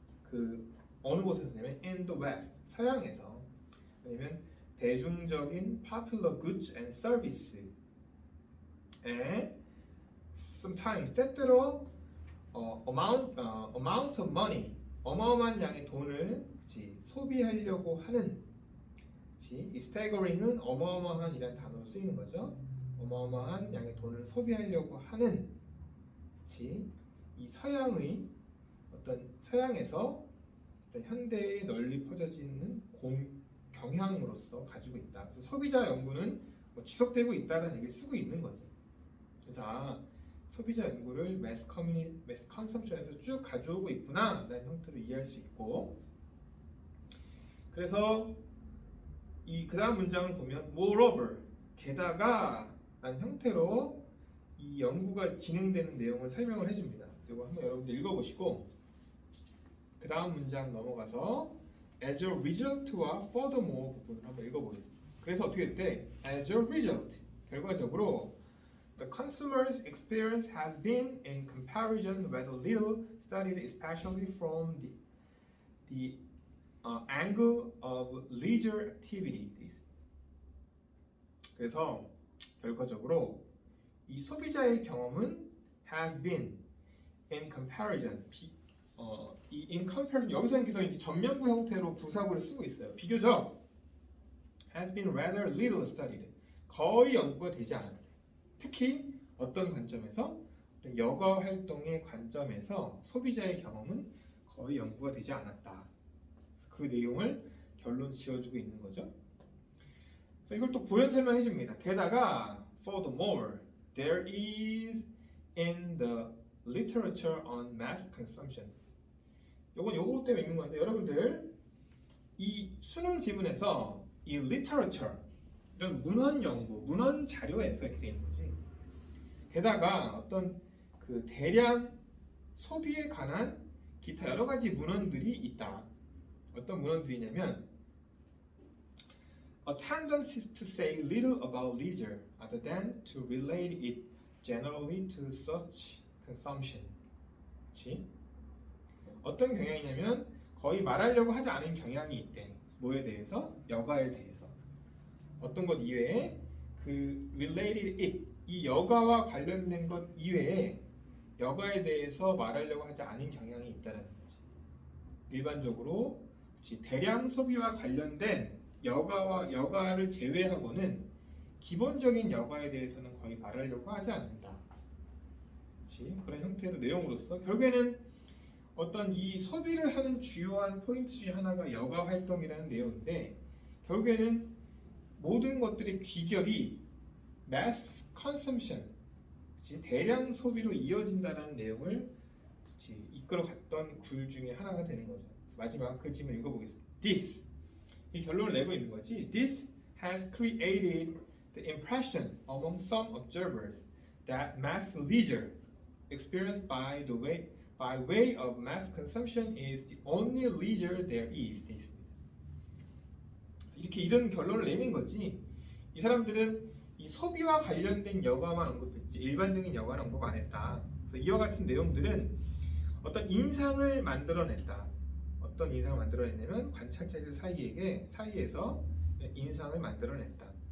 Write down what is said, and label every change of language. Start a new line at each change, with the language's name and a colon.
Korean: 그 어느 곳에서냐면
English: in the West
Korean: 서양에서 아니면 대중적인
English: popular goods and service sometimes
Korean: 때때로
English: amount of money
Korean: 어마어마한 양의 돈을 그치, 소비하려고 하는 그치, 이 staggering은 어마어마한이라는 단어로 쓰이는 거죠. 어마어마한 양의 돈을 소비하려고 하는 그치, 이 서양의 어떤 서양에서 어떤 현대에 널리 퍼져지는 경향으로서 가지고 있다. 그래서 소비자 연구는 뭐 지속되고 있다는 얘기를 쓰고 있는 거죠. 그래서 소비자 연구를 매스 컨섬션에서 쭉 가져오고 있구나 라는 형태로 이해할 수 있고, 그래서 이 그 다음 문장을 보면 moreover 게다가 라는 형태로 이 연구가 진행되는 내용을 설명을 해줍니다. 그리고 한번 여러분들 읽어보시고 그 다음 문장 넘어가서 as a result와 furthermore 부분을 한번 읽어보겠습니다. 그래서 어떻게 됐대?
English: as a result
Korean: 결과적으로
English: the consumer's experience has been in comparison rather little studied, especially from the angle of leisure activities.
Korean: 그래서 결과적으로 이 소비자의 경험은
English: has been in comparison
Korean: 이
English: in comparison
Korean: 여기서는 계속 이제 전면부 형태로 부사구를 쓰고 있어요. 비교적
English: has been rather little studied
Korean: 거의 연구가 되지 않았대. 특히 어떤 관점에서 어떤 여가 활동의 관점에서 소비자의 경험은 거의 연구가 되지 않았다. 그 내용을 결론 지어주고 있는 거죠. 그래서 이걸 또 보연 설명해 줍니다. 게다가
English: furthermore there is in the literature on mass consumption.
Korean: 요건 요거 때문에 있는 건데 여러분들 이 수능 지문에서 이 literature 이런 문헌 연구, 문헌 자료에서 이렇게 돼 있는 거지. 게다가 어떤 그 대량 소비에 관한 기타 여러 가지 문헌들이 있다. 어떤 문헌들이냐면
English: a tendency to say little about leisure other than to relate it generally to such consumption.
Korean: 그치? 어떤 경향이냐면 거의 말하려고 하지 않은 경향이 있대. 뭐에 대해서? 여가에 대해서. 어떤 것 이외에 그
English: related it
Korean: 이 여가와 관련된 것 이외에 여가에 대해서 말하려고 하지 않은 경향이 있다는 거지. 일반적으로 그치, 대량 소비와 관련된 여가를 제외하고는 기본적인 여가에 대해서는 거의 말하려고 하지 않는다. 그치? 그런 형태의 내용으로서 결국에는 어떤 이 소비를 하는 주요한 포인트 중에 하나가 여가 활동이라는 내용인데 결국에는 모든 것들의 귀결이 mass consumption, 그치? 대량 소비로 이어진다는 내용을 그치? 이끌어갔던 글 중에 하나가 되는 거죠. 마지막 그 질문 읽어보겠습니다. This 이 결론을 내고 있는 거지.
English: This has created the impression among some observers that mass leisure experienced by way of mass consumption is the only leisure there is.
Korean: 돼 있습니다. 이렇게 이런 결론을 내는 거지. 이 사람들은 이 소비와 관련된 여가만 언급했지 일반적인 여가는 언급 안 했다. 그래서 이와 같은 내용들은 어떤 인상을 만들어냈다. 어떤 인상을 만들어냈냐면 관찰자들 사이에서 인상을 만들어냈다.